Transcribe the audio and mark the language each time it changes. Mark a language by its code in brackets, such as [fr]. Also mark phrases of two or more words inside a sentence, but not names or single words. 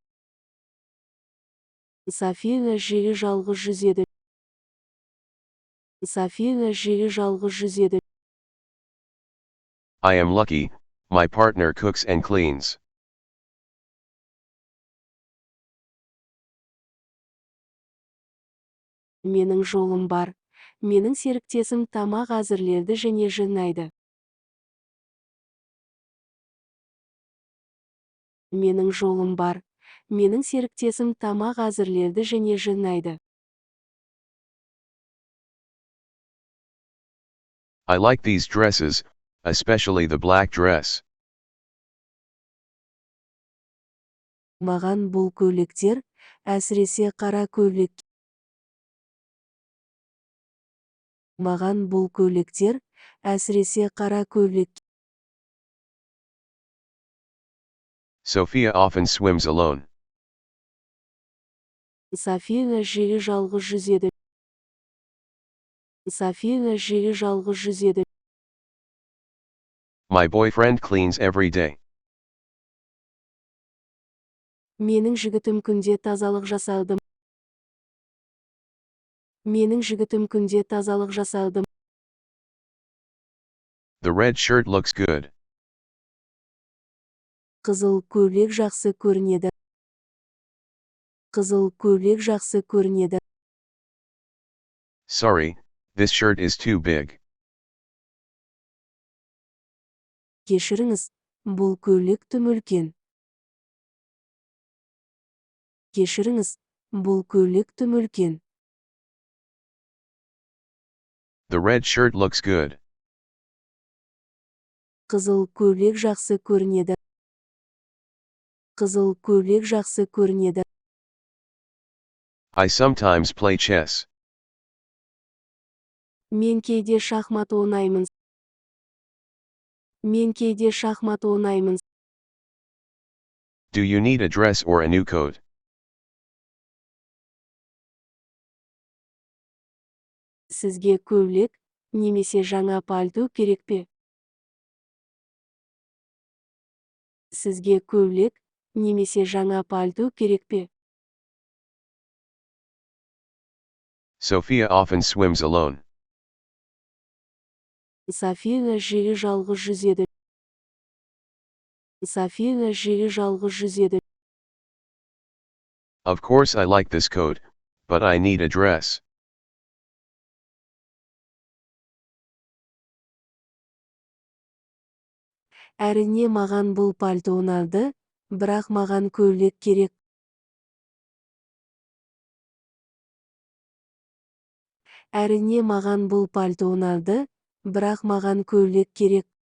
[kk] София жиі жалғыз жүзеді. София жиі жалғыз жүзеді. [en] I am lucky, my partner cooks and cleans. [kk] Менің жолым бар. Менің серіктесім тамақ әзірледі және жинайды. Менің жолым бар. Менің серіктесім тамақ әзірледі және жинайды. [en] I like these dresses, especially the black dress. [kk] Маған бұл көйлектер, әсіресе қара көйлек. Маған бұл көйлектер, әсіресе қара көйлек. [en] Sophia often swims alone. [kk] София жиі жалғыз жүзеді. София жиі жалғыз жүзеді. [en] My boyfriend cleans every day. [kk] Менің жігітім күнде тазалық жасады. Менің жігітім күнде тазалық жасауды. [en] The red shirt looks good. [kk] Қызыл көйлек жақсы көрінеді. Қызыл көйлек жақсы көрінеді. [en] Sorry, this shirt is too big. [kk] Кешіріңіз, бұл көйлек тым үлкен. Кешіріңіз, бұл көйлек тым үлкен. [en] The red shirt looks good. [kk] Қызыл көйлек жақсы көрінеді. Қызыл көйлек жақсы көрінеді. [en] I sometimes play chess. [kk] Мен кейде шахмат ойнаймын. Мен кейде шахмат ойнаймын. [en] Do you need a dress or a new coat? [kk] Сізге көйлек, немесе жаңа пальто керек пе? Сізге көйлек, немесе жаңа пальто керек пе? [en] Sophia often swims alone. [kk] София жиі жалғыз жүзеді. София жиі жалғыз жүзеді. [en] Of course I like this coat, but I need a dress. [kk] Әрине маған бұл пальто ұнады, бірақ маған көйлек керек. Әрине маған бұл пальто ұнады, бірақ маған көйлек керек.